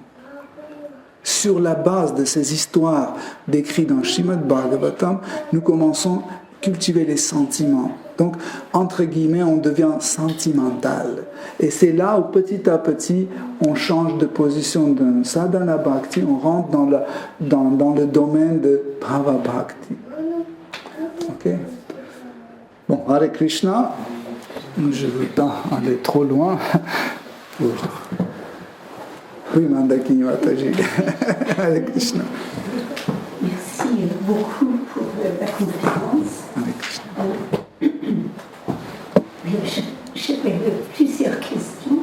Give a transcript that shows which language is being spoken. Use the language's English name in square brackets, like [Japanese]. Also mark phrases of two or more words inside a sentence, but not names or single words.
[French] Sur la base de ces histoires décrites dans Srimad Bhagavatam, nous commençons à cultiver les sentiments. Donc, entre guillemets, on devient sentimental. Et c'est là où petit à petit, on change de position d'un [Sanskrit] साधन भक्ति, [French] on rentre dans le domaine de [Sanskrit] भाव भक्ति. [French] Ok? Bon, Hare Krishna, je ne veux pas aller trop loin. Oui, Mandakini Mataji. Hare Krishna. Merci beaucoup pour la conférence. Hare Krishna. J'avais plusieurs questions.